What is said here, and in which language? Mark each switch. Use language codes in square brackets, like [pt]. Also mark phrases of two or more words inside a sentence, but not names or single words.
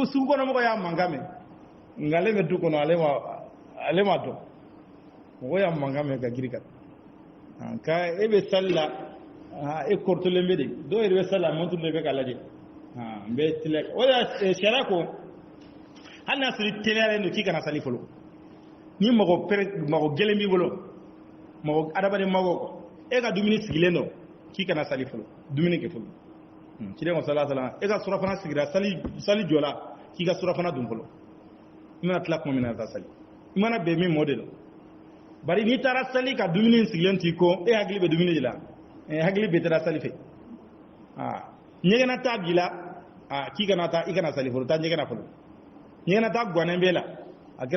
[bm] kɔnɔmɔgɔ y'a mankan mɛn nka ale bɛ du kɔnɔ ale ma dɔn mɔgɔ y'a mankan mɛn ka girin ka nka e bɛ sali la e kɔrɔtolen bɛ de dɔw yɛrɛ bɛ sali la mɔnturu de bɛ ka lajɛ n bɛ teliya o de la sariya ko hali n'a sɔrɔ i teliyalen don k'i kana sali fɔlɔ ni mɔgɔ gɛlɛn b'i bolo mɔgɔ adamaden mago e ka dumuni sigilen don k'i kana sali fɔlɔ dumuni kɛ fɔlɔ ciden ko [ar] صلى الله عليه وسلم [bm] e ka surafana sigira sali jɔla k'i ka surafana dun fɔlɔ i mana tila kuma min na ka sali i mana bɛn min mɔ de la bari n'i taara sali ka dumuni sigilen t'i ko e hakili bɛ dumuni de la hakili bɛ taara sali fɛ ɲɛgɛnna t'a b'i la k'i kana taa i kana sali fɔlɔ taa ɲɛgɛnna fɔlɔ ɲɛgɛnna t'a guwanen b'e la a kɛra